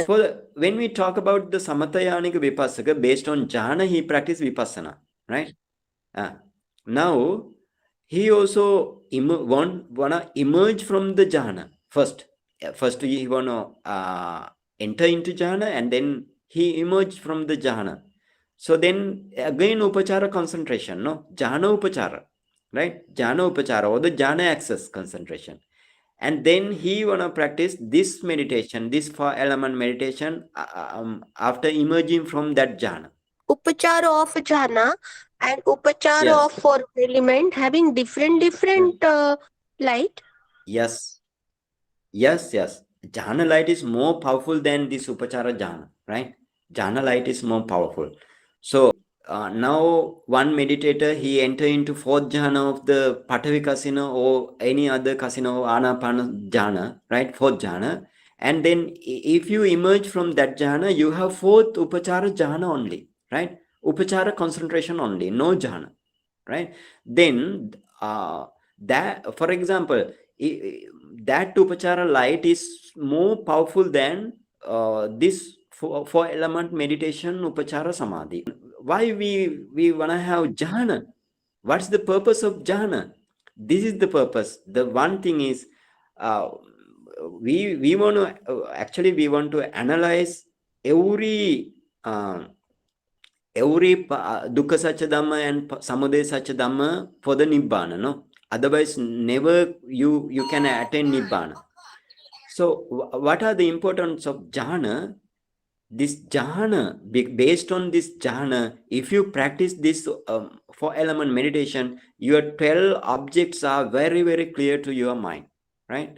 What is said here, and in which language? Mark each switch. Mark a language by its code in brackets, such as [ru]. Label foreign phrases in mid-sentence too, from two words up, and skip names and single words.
[en] When we talk about the [pi] Samatayanika Vipassaka, [en] based on jhana, he practiced vipassana, right? Now he also wanna emerge from the jhana first. First he wanna enter into jhana, and then he emerged from the jhana. So then again upachara concentration, no? [pi] Jhana upachara, right? Jhana upachara, [en] or the jhana access concentration. And then he wanna practice this meditation, this four element meditation after emerging from that jhana. Upachara of jhana and upachara of Yes. four element having different light. Yes. Yes. Jhana light is more powerful than this [pi] upachara jhana, [en] right? Jhana light is more powerful. So now one meditator, he enter into fourth jhana of the [pi] Patavi kasina, [en] or any other kasina, or [pi] Anapana jhana, [en] right? Fourth jhana. And then if you emerge from that jhana, you have fourth [pi] upachara jhana [en] only, right? upachara concentration only, no jhana, right? Then that, for example, that upachara light is more powerful than this four element meditation [pi] upachara samadhi. [en] Why we wanna have jhana? What's the purpose of jhana? This is the purpose. The one thing is, uh, we want to actually we want to analyze every [pi] dukkha satcha dhamma [en] and [pi] samudaya satcha dhamma [en] for the nibbana, no? Otherwise, never you can attain nibbana. So, what are the importance of jhana? This jhana, based on this jhana, if you practice this 4 element meditation, your 12 objects are very, very clear to your mind, right?